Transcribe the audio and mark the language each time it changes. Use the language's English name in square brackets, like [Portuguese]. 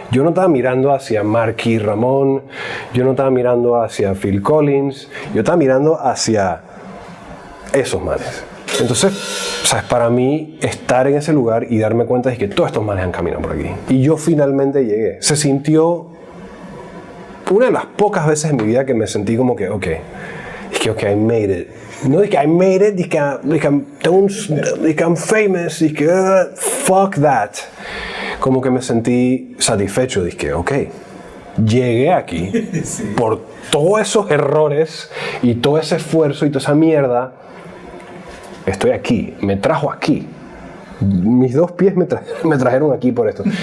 [Spanish] Yo no estaba mirando hacia Marky Ramón, yo no estaba mirando hacia Phil Collins, yo estaba mirando hacia esos manes. Entonces, ¿sabes? Para mí, estar en ese lugar y darme cuenta de que todos estos manes han caminado por aquí. Y yo finalmente llegué. Se sintió una de las pocas veces en mi vida que me sentí como que, ok, [English] I made it. [Spanish] No dije, [English] I made it, dije, I'm famous, dije, fuck that. [Spanish] Como que me sentí satisfecho, dije, ok, llegué aquí sí. Por todos esos errores y todo ese esfuerzo y toda esa mierda. Estoy aquí, me trajo aquí. Mis dos pies me trajeron aquí por esto.